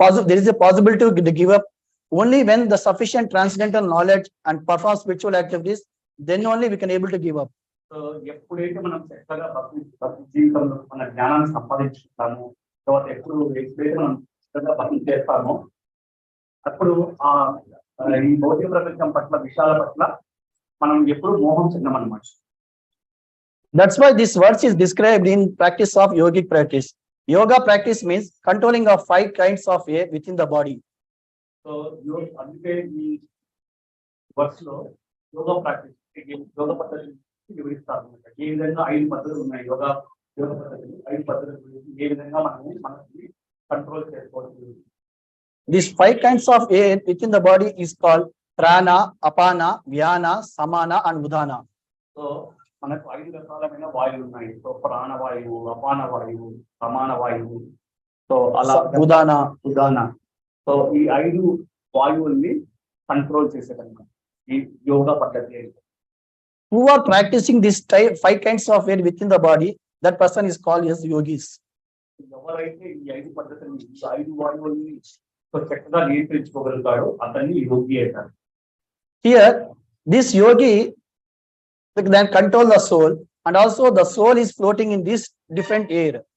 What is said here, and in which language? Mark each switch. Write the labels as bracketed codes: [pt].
[en] There is a possibility to give up only when the sufficient transcendental knowledge and perform spiritual activities, then only we can able to give up. [te] So ఎప్పుడైతే మనం చక్కగా భక్తి జీవితంలో మన జ్ఞానాన్ని సంపాదించుకుంటామో, తర్వాత ఎప్పుడైతే మనం చక్కగా భక్తి చేస్తామో అప్పుడు ఈ భౌతిక ప్రపంచం పట్ల విషయాల పట్ల మనం ఎప్పుడు మోహం చెందమన్నమాట. [en] That's why this verse is described in practice of yogic practice. Yoga practice means controlling of 5 kinds of air within the body. [te] So అందుకే ఈ వర్స్ లో [en] yoga practice [te] యోగ పద్ధతి వివరిస్తారు. ఏ విధంగా 5 పద్ధతులు ఉన్నాయి యోగ పద్ధతులు, 5 పద్ధతులు గురించి ఏ విధంగా మనకి కంట్రోల్ చేసుకోవాలి. [en] These 5 kinds of air within the body is called prana, apana, vyana, samana and udana. [te] So మనకు 5 రకాలమైన వాయువులు ఉన్నాయి. సో ప్రాణవాయువు, అపాన వాయువు, సమాన వాయువు, సో అలా ఉదాన. సో ఈ 5 వాయువుల్ని కంట్రోల్ చేసేదన్నమాట ఈ యోగా పద్ధతి. [en] Who are practicing this 5 kinds of air within the body, that person is called as yogis. [te] ఎవరైతే ఈ 5 పద్ధతుల్ని, ఈ 5 వాయువుల్ని సో చక్కగా నియంత్రించుకోగలుగుతాడో అతన్ని యోగి అంటారు. [en] Here this yogi then control the soul, and also the soul is floating in this different air.